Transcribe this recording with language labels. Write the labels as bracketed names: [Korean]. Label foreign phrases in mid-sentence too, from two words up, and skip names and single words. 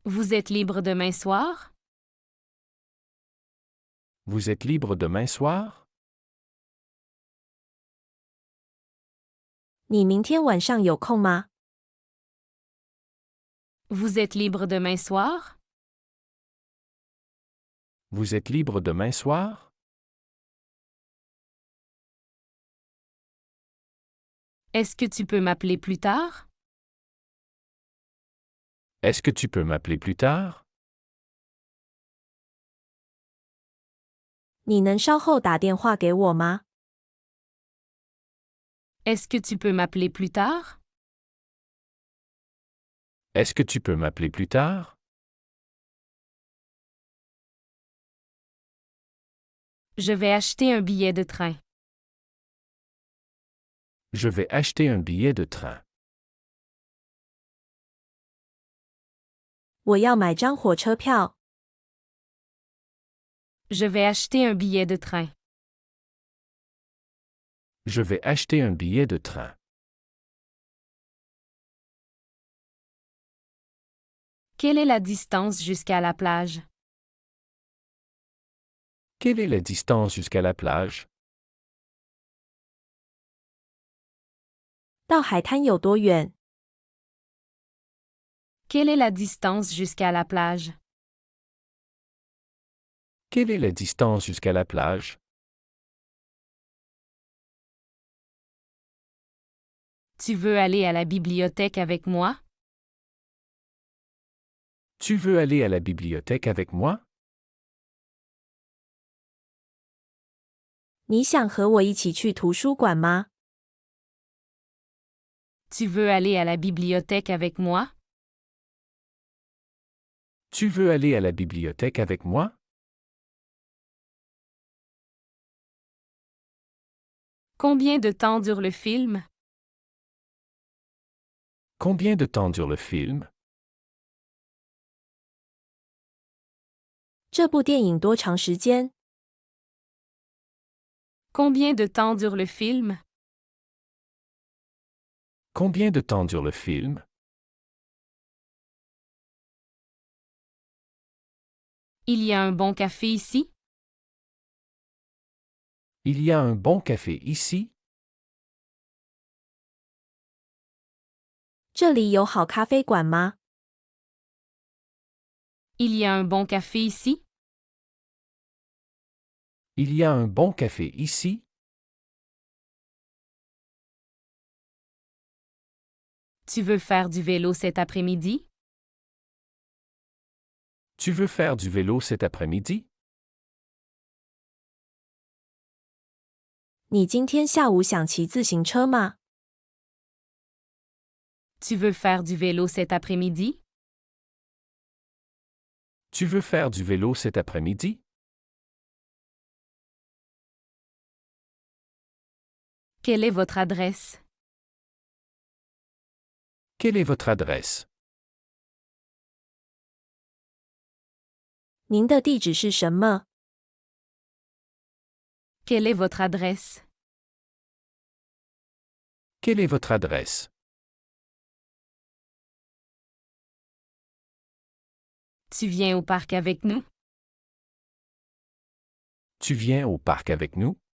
[French] Vous êtes libre demain soir? Vous êtes libre demain soir? [Chinese] 你明天晚上有空吗？ [French] Vous êtes libre demain soir? Vous êtes libre demain soir? Est-ce que tu peux m'appeler plus tard? Est-ce que tu peux m'appeler plus tard? [Chinese] 你能稍后打电话给我吗？ [French] Est-ce que tu peux m'appeler plus tard? Est-ce que tu peux m'appeler plus tard? Je vais acheter un billet de train. Je vais acheter un billet de train. [Chinese] 我要买张火车票。 [French] Je vais acheter un billet de train. Je vais acheter un billet de train. Quelle est la distance jusqu'à la plage? Quelle est la distance jusqu'à la plage? [Chinese] 到海滩有多远？ [French] Quelle est la distance jusqu'à la plage? Quelle est la distance jusqu'à la plage? Tu veux aller à la bibliothèque avec moi? Tu veux aller à la bibliothèque avec moi? [Chinese] 你想和我一起去图书馆吗？ [French] Tu veux aller à la bibliothèque avec moi? Tu veux aller à la bibliothèque avec moi? Combien de temps dure le film? Combien de temps dure le film? [Chinese] 这部电影多长时间？ [French] Combien de temps dure le film? Combien de temps dure le film? Il y a un bon café ici? Il y a un bon café ici? [Chinese] 这里有好咖啡馆吗？ [French] Il y a un bon café ici? Il y a un bon café ici? Tu veux faire du vélo cet après-midi? Tu veux faire du vélo cet après-midi? [Chinese] 你今天下午想骑自行车吗？ [French] Tu veux faire du vélo cet après-midi? Tu veux faire du vélo cet après-midi? Quelle est votre adresse? Quelle est votre adresse? [Chinese] 您的地址是什么？ [French] Quelle est votre adresse? Quelle est votre adresse? Tu viens au parc avec nous? Tu viens au parc avec nous?